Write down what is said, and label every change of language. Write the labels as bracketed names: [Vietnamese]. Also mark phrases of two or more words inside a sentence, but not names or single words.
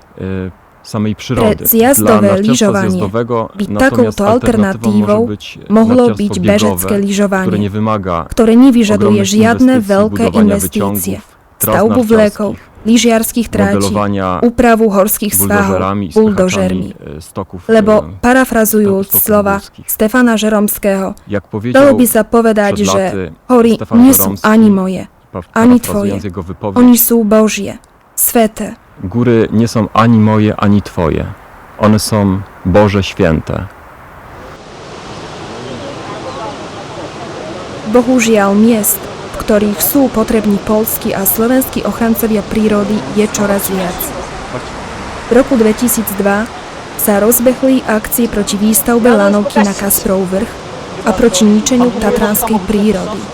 [Slovak] Pre zjazdové lyžovanie by takouto alternatívou mohlo byť bežecké lyžovanie, ktoré nevyžaduje žiadne veľké investície, stavbu vlekov, lyžiarskych tráti, úpravu horských svahov buldožermi. Lebo, parafrazujúc slova Stefana Žeromského, dalo by sa povedať, že hory nie sú ani moje, ani tvoje. Oni sú Božie, sveté. [Polish] Góry nie są ani moje, ani twoje. One są Boże święte. [Slovak] Bohužiaľ miest, v ktorých sú potrební poľskí a slovenskí ochrancovia prírody, je čoraz viac. V roku 2002 sa rozbehli akcie proti výstavbe lanovky na Kasprov vrch a proti ničeniu tatranskej prírody.